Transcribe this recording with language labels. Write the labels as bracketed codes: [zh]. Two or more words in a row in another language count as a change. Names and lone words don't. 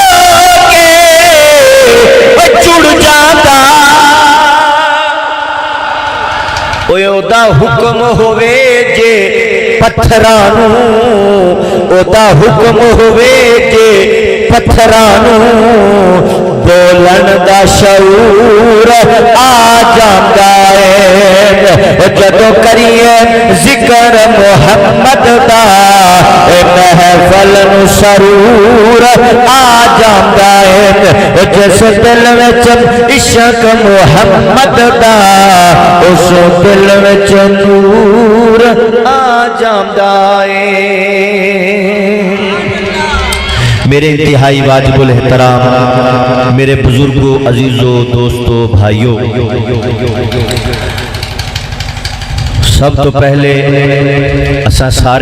[pa] کے جڑ جاندا اوے او دا حکم ہووے جے پتھرانو او دا حکم ہووے جے پتھرانو بولن دا شعور آ جاندا ہے جدو کریے ذکر محمد دا محفل نو سرور آ جاندا ہے جس دل وچ عشق محمد دا اس دل وچ نور آ جاندا ہے [ur] میرے انتہائی واجب الاحترام میرے بزرگوں عزیزوں دوستوں بھائیوں [pa] سب تو پہلے اساں سارے